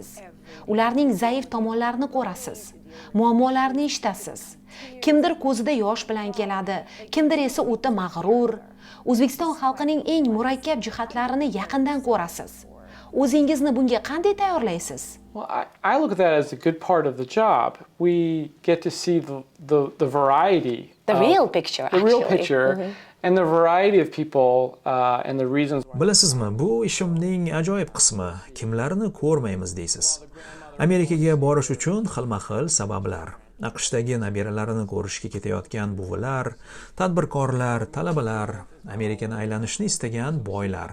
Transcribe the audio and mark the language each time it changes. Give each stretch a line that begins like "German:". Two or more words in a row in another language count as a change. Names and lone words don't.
Uzbek: Ularning zaif tomonlarini ko'rasiz, muammolarini eshitasiz. Kimdir ko'zida yosh bilan keladi, kimdir esa o'ta mag'rur. O'zbekiston xalqining eng murakkab jihatlarini yaqindan ko'rasiz. O'zingizni bunga qanday tayyorlaysiz?
English: Well, I look at that as a good part of the job. We get to see the variety. The real picture, The real actually. picture and the variety of people and the reasons.
Uzbek: Bilasizmi, bu ishimning ajoyib qismi. Kimlarni ko'rmaymiz deysiz. Amerikaga borish uchun xilma-xil sabablar. AQShdagi nabiralarini ko'rishga ketayotgan buvilar, tadbirkorlar, talabalar, Amerikani aylanishni istagan boylar.